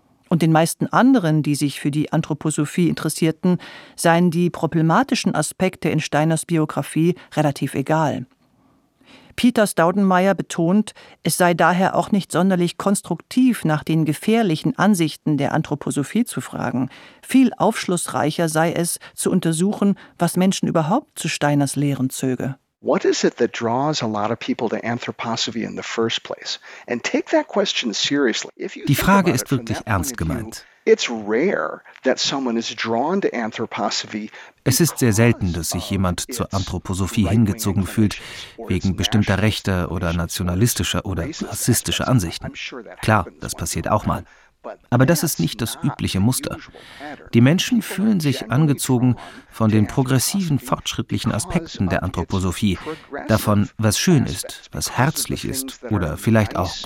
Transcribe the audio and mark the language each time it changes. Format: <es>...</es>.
<de>Und den meisten anderen, die sich für die Anthroposophie interessierten, seien die problematischen Aspekte in Steiners Biografie relativ egal. Peter Staudenmeier betont, es sei daher auch nicht sonderlich konstruktiv, nach den gefährlichen Ansichten der Anthroposophie zu fragen. Viel aufschlussreicher sei es, zu untersuchen, was Menschen überhaupt zu Steiners Lehren zöge.</de> <en>What is it that draws a lot of people to anthroposophy in the first place? And take that question seriously.</en> <de>Die Frage ist wirklich ernst gemeint.</de> <en>It's rare that someone is drawn to anthroposophy.</en> <de>Es ist sehr selten, dass sich jemand zur Anthroposophie hingezogen fühlt, wegen bestimmter rechter oder nationalistischer oder rassistischer Ansichten. Klar, das passiert auch mal. Aber das ist nicht das übliche Muster. Die Menschen fühlen sich angezogen von den progressiven, fortschrittlichen Aspekten der Anthroposophie, davon, was schön ist, was herzlich ist oder vielleicht auch</de>